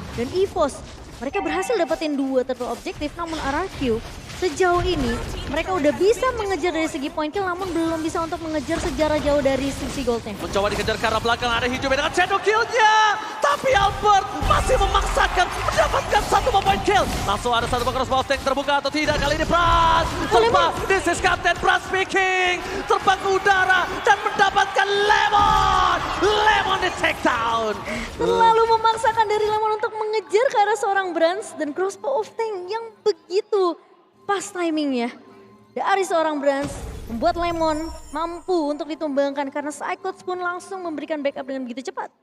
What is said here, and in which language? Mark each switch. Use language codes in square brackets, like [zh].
[id] Dan EVOS, mereka berhasil dapetin 2 turtle objektif, namun RRQ sejauh ini mereka udah bisa mengejar dari segi point kill, namun belum bisa untuk mengejar sejarah jauh dari sisi goldnya. Mencoba dikejar ke arah belakang, ada Hijube dengan shadow kill-nya. Tapi Albert masih memaksakan mendapatkan satu point kill. Langsung ada satu crossbow tank terbuka atau tidak kali ini Brans. Terbang, [en] this is Captain Brans speaking. [id] Terbang ke udara dan mendapatkan Lemon. Lemon di take down. Terlalu memaksakan dari Lemon untuk mengejar ke arah seorang Brans dan crossbow of tank yang begitu pas timingnya dari seorang Brans membuat Lemon mampu untuk ditumbangkan karena Psychots pun langsung memberikan backup dengan begitu cepat.